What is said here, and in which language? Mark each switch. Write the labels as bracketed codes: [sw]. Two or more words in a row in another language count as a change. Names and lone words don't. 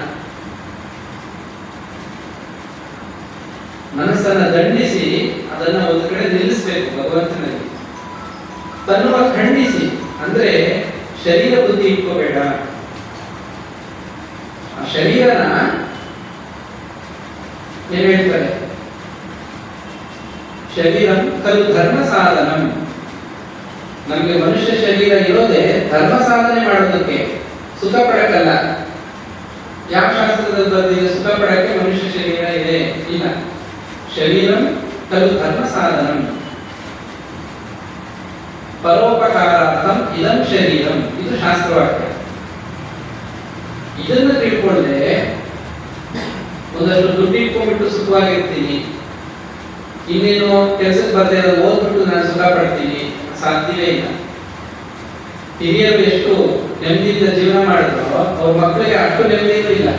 [kn] ಮನಸ್ಸನ್ನ ದಂಡಿಸಿ ಅದನ್ನ ಒಂದು ಕಡೆ ನಿಲ್ಲಿಸಬೇಕು ಭಗವಂತನಲ್ಲಿ. ತನ್ನುವ ಖಂಡಿಸಿ ಅಂದ್ರೆ ಶರೀರ ಬುದ್ಧಿ ಇಟ್ಕೋಬೇಡ. ಆ ಶರೀರನ ಏನ್ ಹೇಳ್ತಾರೆ, [sa] ಶರೀರಂ ಖಲು ಧರ್ಮ ಸಾಧನಂ. [kn] ನಮಗೆ ಮನುಷ್ಯ ಶರೀರ ಇರೋದೇ ಧರ್ಮ ಸಾಧನೆ ಮಾಡೋದಕ್ಕೆ, ಸುಖ ಪಡಕ್ಕಲ್ಲ. ಯಾವ ಶಾಸ್ತ್ರದಲ್ಲಿ ಬಂದಿದೆ ಸುಖ ಪಡಕ್ಕೆ ಮನುಷ್ಯ ಶರೀರ ಇದೆ? ಇಲ್ಲ. [sa] ಶರೀರಂ ಖಲು ಧರ್ಮ ಸಾಧನಂ ಪರೋಪಕಾರಾರ್ಥಂ ಇದಂ ಶರೀರಂ. [kn] ಇದು ಶಾಸ್ತ್ರವಾಕ್ಯ. ಇದನ್ನ ತಿಳ್ಕೊಂಡ್ರೆ ಒಂದಷ್ಟು ದುಡ್ಡು ಇಟ್ಕೊಂಡ್ಬಿಟ್ಟು ಸುಖವಾಗಿರ್ತೀನಿ, ಇನ್ನೇನು ಕೆಲಸಕ್ಕೆ ಬರ್ದೇ ಇರೋದು ಓದ್ಬಿಟ್ಟು ನಾನು ಸುಖ ಪಡ್ತೀನಿ, ಸಾಧ್ಯವೇ ಇಲ್ಲ. ಹಿರಿಯರು ಎಷ್ಟು ನೆಮ್ಮದಿಯಿಂದ ಜೀವನ ಮಾಡಿದ್ರು ಅವ್ರ ಮಕ್ಕಳಿಗೆ ಅಷ್ಟು ನೆಮ್ಮದಿಯೂ ಇಲ್ಲ.